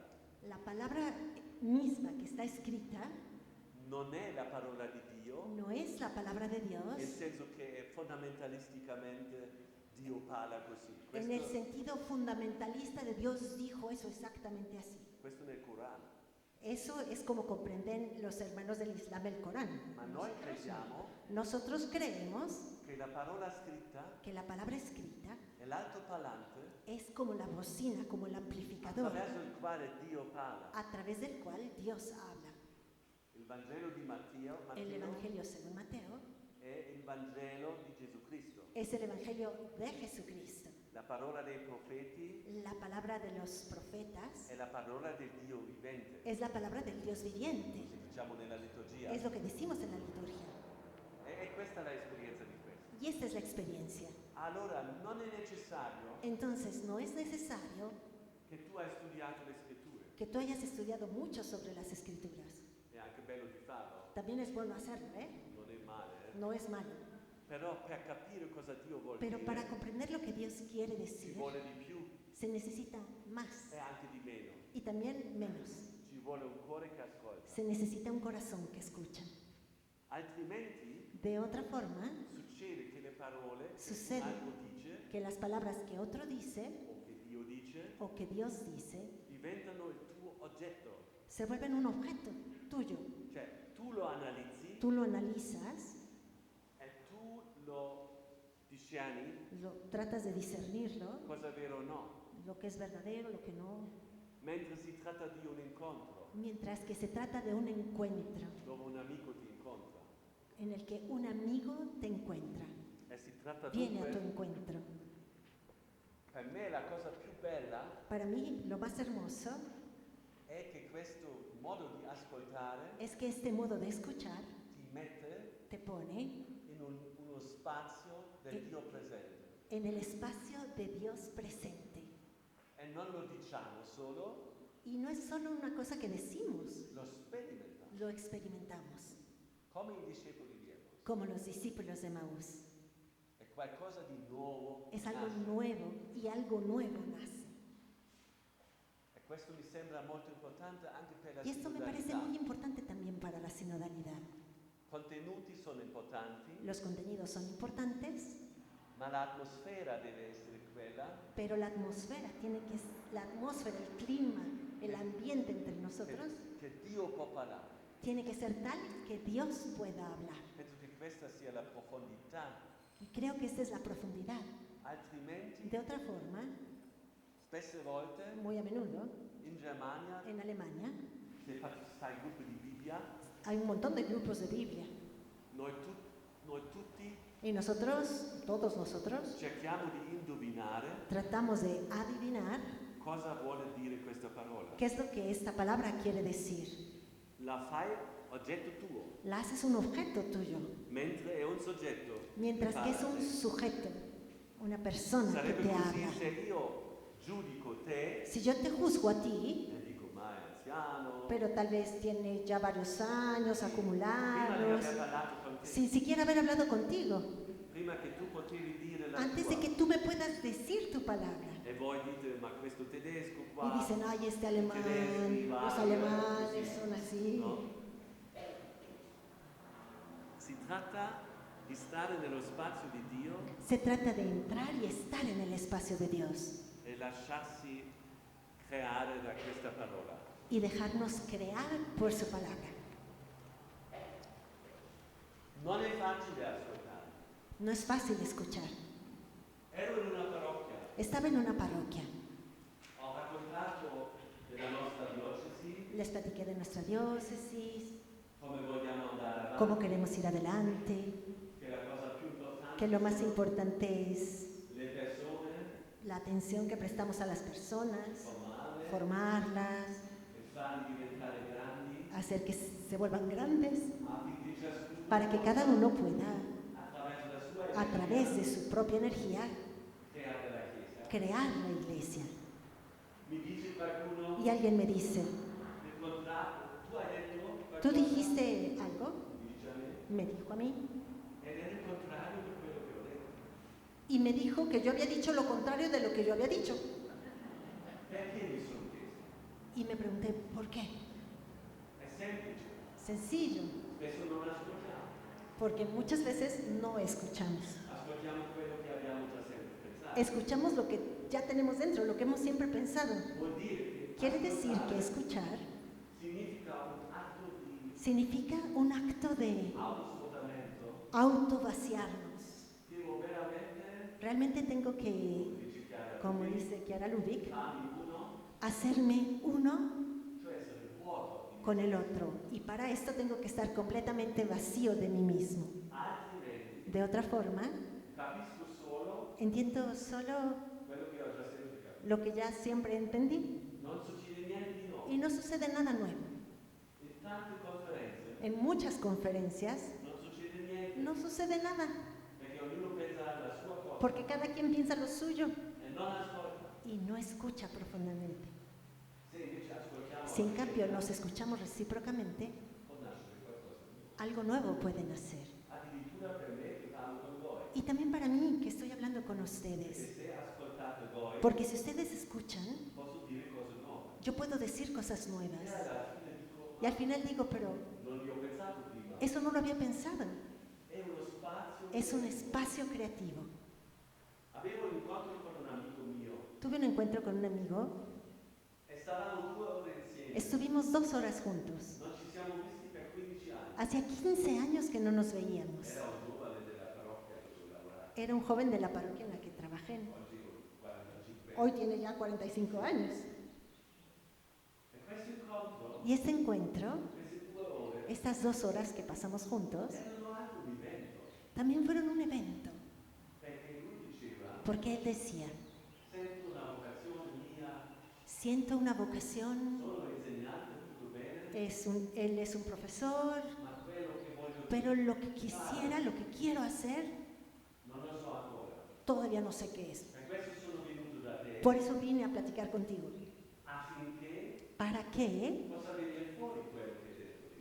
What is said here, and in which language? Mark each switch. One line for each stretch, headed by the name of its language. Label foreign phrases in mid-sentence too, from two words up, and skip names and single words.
Spanish: la palabra misma que está escrita
Italian: non è la parola di Dio,
Spanish: no es la palabra de
Italian: nel
Spanish: Dios
Italian: senso che fondamentalisticamente Dio parla così.
Spanish: en el sentido fundamentalista de Dios dijo eso exactamente así.
Italian: Questo nel Corano.
Spanish: Eso es como comprenden los hermanos del Islam el Corán.
Italian: Ma noi crediamo
Spanish: Nosotros creemos
Italian: che la parola scritta
Spanish: que la palabra escrita
Italian: è l'altoparlante
Spanish: es como la bocina, como el amplificador
Italian: attraverso il quale Dio parla.
Spanish: a través del cual Dios habla.
Italian: Il Vangelo di Matteo
Spanish: El Evangelio según Mateo
Italian: è il Vangelo di Gesù Cristo.
Spanish: es el Evangelio de Jesucristo.
Italian: La parola dei profeti
Spanish: La palabra de los profetas
Italian: è la parola del Dio vivente,
Spanish: es la palabra del Dios viviente.
Italian: così diciamo nella liturgia.
Spanish: Es lo que decimos en la liturgia.
Italian: E questa è l'esperienza di questo.
Spanish: Y esta es la experiencia.
Italian: Allora non è necessario
Spanish: Entonces, no es necesario
Italian: che tu hai studiato le scritture.
Spanish: que tú hayas estudiado mucho sobre las escrituras.
Italian: È anche bello di farlo,
Spanish: También es bueno hacerlo, ¿eh?
Italian: non è male.
Spanish: No es malo.
Italian: Però per capire cosa Dio vuole
Spanish: Pero para
Italian: dire
Spanish: comprender lo que Dios quiere
Italian: ci
Spanish: decir,
Italian: vuole di più
Spanish: se necesita más
Italian: e anche di meno.
Spanish: y también menos.
Italian: Ci vuole un cuore che ascolta.
Spanish: Se necesita un corazón que escucha.
Italian: Altrimenti
Spanish: De otra forma,
Italian: succede che le parole che Succede.
Spanish: algo dice que las palabras que otro dice
Italian: o che Dio dice
Spanish: o que Dios dice
Italian: diventano il tuo oggetto.
Spanish: se vuelven un objeto tuyo.
Italian: Cioè tu lo analizzi
Spanish: Tú lo analizas,
Italian: e tu lo discerni
Spanish: tratas de discernirlo,
Italian: cosa è vero o no.
Spanish: lo que es verdadero, lo que no,
Italian: Mentre si tratta di un incontro
Spanish: mientras que se trata de un encuentro
Italian: dove un amico ti incontra
Spanish: en el que un amigo te encuentra,
Italian: e si tratta
Spanish: viene a tu
Italian: dunque,
Spanish: encuentro.
Italian: per me la cosa più bella
Spanish: Para mí, lo más hermoso
Italian: è che questo modo di ascoltare
Spanish: es que este modo de escuchar
Italian: ti mette
Spanish: te pone
Italian: in uno spazio del Dio presente.
Spanish: en el espacio de Dios presente.
Italian: E non lo diciamo solo,
Spanish: Y no es solo una cosa que decimos,
Italian: lo sperimentiamo.
Spanish: lo experimentamos,
Italian: Come i discepoli di Emaus.
Spanish: como los discípulos de Maús.
Italian: È qualcosa di nuovo.
Spanish: Es algo
Italian: nasce.
Spanish: nuevo y algo nuevo nace.
Italian: E questo mi sembra molto importante anche per la
Spanish: Y esto me parece
Italian: sinodalità.
Spanish: muy importante también para la sinodalidad.
Italian: Contenuti sono importanti,
Spanish: Los contenidos son importantes,
Italian: ma l'atmosfera deve essere quella
Spanish: pero la atmósfera la atmósfera, el clima, el ambiente entre nosotros
Italian: che Dio può parlare.
Spanish: tiene que ser tal que Dios pueda hablar.
Italian: Penso che questa sia la profondità.
Spanish: Y creo que esta es la profundidad.
Italian: Altrimenti,
Spanish: De otra forma,
Italian: spesse volte
Spanish: muy a menudo,
Italian: in Germania,
Spanish: en Alemania,
Italian: se fai gruppi di Bibbia,
Spanish: hay un montón de grupos de Biblia.
Italian: noi tutti
Spanish: Y nosotros, todos nosotros,
Italian: cerchiamo di indovinare
Spanish: tratamos de adivinar
Italian: cosa vuole dire questa parola.
Spanish: qué es lo que esta palabra quiere decir.
Italian: La fai oggetto tuo,
Spanish: La haces un objeto tuyo,
Italian: mentre è un soggetto.
Spanish: mientras que es un sujeto, una persona que
Italian: Sarebbe
Spanish: te
Italian: così
Spanish: habla.
Italian: se io giudico te
Spanish: Si yo te juzgo a ti
Italian: e dico, ma anziano,
Spanish: pero tal vez tiene ya varios años
Italian: prima di
Spanish: acumulados,
Italian: aver parlato con te,
Spanish: sin siquiera haber hablado contigo,
Italian: prima che tu potevi dire la
Spanish: antes
Italian: tua,
Spanish: de que tú me puedas decir tu palabra.
Italian: e voi dite, ma questo tedesco
Spanish: Y
Italian: qua,
Spanish: dicen, ay, este
Italian: i
Spanish: alemán,
Italian: tedeschi,
Spanish: los
Italian: vai,
Spanish: alemanes
Italian: così,
Spanish: son así.
Italian: no? Si tratta di stare nello spazio di Dio
Spanish: Se trata de entrar y estar en el espacio de Dios
Italian: e lasciarsi creare da questa parola.
Spanish: y dejarnos crear por su palabra.
Italian: Non è facile ascoltare.
Spanish: No es fácil escuchar.
Italian: Ero in una parrocchia,
Spanish: Estaba en una parroquia,
Italian: ho raccontato della nostra diocesi,
Spanish: les platiqué de nuestra diócesis,
Italian: come vogliamo andare avanti,
Spanish: cómo queremos ir adelante,
Italian: che la cosa più importante
Spanish: que lo más importante es
Italian: le persone,
Spanish: la atención que prestamos a las personas,
Italian: formarle
Spanish: formarlas,
Italian: e farli diventare grandi,
Spanish: hacer que se vuelvan grandes,
Italian: affinché ciascuno
Spanish: para que cada uno pueda,
Italian: attraverso la sua
Spanish: a través de su propia energía,
Italian: creare la Chiesa.
Spanish: crear la iglesia.
Italian: Mi dice qualcuno,
Spanish: Y alguien me dice,
Italian: nel contratto, tu hai detto qualcosa?
Spanish: ¿tú dijiste algo?
Italian: Mi dice a me,
Spanish: Me dijo a mí.
Italian: ed era il contrario di quello che ho detto.
Spanish: Y me dijo que yo había dicho lo contrario de lo que yo había dicho.
Italian: Perché mi sono chiesto?
Spanish: Y me pregunté, ¿por qué?
Italian: È semplice,
Spanish: Sencillo,
Italian: spesso non ascoltiamo,
Spanish: porque muchas veces no escuchamos.
Italian: ascoltiamo quello che abbiamo già sempre pensato.
Spanish: Escuchamos lo que ya tenemos dentro, lo que hemos siempre pensado.
Italian: Vuol dire che
Spanish: Quiere decir
Italian: ascoltare
Spanish: que escuchar
Italian: significa un atto di
Spanish: significa un acto de
Italian: autosvuotamento.
Spanish: autovaciarnos.
Italian: Devo veramente,
Spanish: Realmente tengo que,
Italian: dice Chiara,
Spanish: como dice Chiara Lubick,
Italian: farmi uno,
Spanish: hacerme uno
Italian: cioè essere vuoto di
Spanish: con el otro. Y para esto tengo que estar completamente vacío de mí mismo.
Italian: altrimenti
Spanish: De otra forma,
Italian: capisco solo
Spanish: entiendo solo
Italian: quello che ho già sempre capito.
Spanish: lo que ya siempre entendí
Italian: Non succede niente di nuovo.
Spanish: y no sucede nada nuevo.
Italian: In tante conferenze
Spanish: En muchas conferencias
Italian: non succede niente,
Spanish: no sucede nada,
Italian: perché ognuno pensa alla sua cosa
Spanish: porque cada quien piensa lo suyo
Italian: e non ascolta.
Spanish: y no escucha profundamente.
Italian: Se invece ascoltiamo
Spanish: Si en
Italian: la
Spanish: cambio
Italian: Chiesa,
Spanish: nos escuchamos recíprocamente,
Italian: può nascere qualcosa di nuovo.
Spanish: algo nuevo puede nacer.
Italian: Addirittura per me che parlo con voi.
Spanish: Y también para mí, que estoy hablando con
Italian: Perché
Spanish: ustedes,
Italian: se ascoltate voi,
Spanish: porque si ustedes escuchan,
Italian: posso dire cose nuove.
Spanish: yo puedo decir cosas
Italian: E
Spanish: nuevas.
Italian: alla fine dico,
Spanish: Y al final digo, pero
Italian: non li ho pensato prima.
Spanish: eso no lo había pensado.
Italian: È uno spazio.
Spanish: Es un espacio creativo.
Italian: Avevo un incontro con un amico mio
Spanish: Tuve un encuentro con un amigo,
Italian: e stavamo 2 ore insieme.
Spanish: estuvimos 2 horas juntos.
Italian: Non ci siamo visti per 15 anni.
Spanish: Hacía 15 años que no nos veíamos.
Italian: Era un giovane della parrocchia dove lavoravo.
Spanish: Era un joven de la parroquia en la que trabajé.
Italian: Oggi ho 45 anni.
Spanish: Hoy tiene ya 45 años.
Italian: E questo incontro,
Spanish: Y este encuentro,
Italian: queste 2 ore,
Spanish: estas 2 horas que pasamos juntos,
Italian: erano anche un evento.
Spanish: también fueron un evento.
Italian: Perché lui diceva,
Spanish: Porque él decía,
Italian: sento una vocazione mia,
Spanish: siento una vocación,
Italian: sono insegnante, tutto bene,
Spanish: él es un profesor,
Italian: ma quello che voglio
Spanish: pero lo que quisiera, lo que quiero hacer,
Italian: non lo so ancora.
Spanish: todavía no sé qué es.
Italian: Per questo sono venuto da te,
Spanish: Por eso vine a platicar contigo,
Italian: affinché
Spanish: para que
Italian: possa venire fuori quello che hai detto.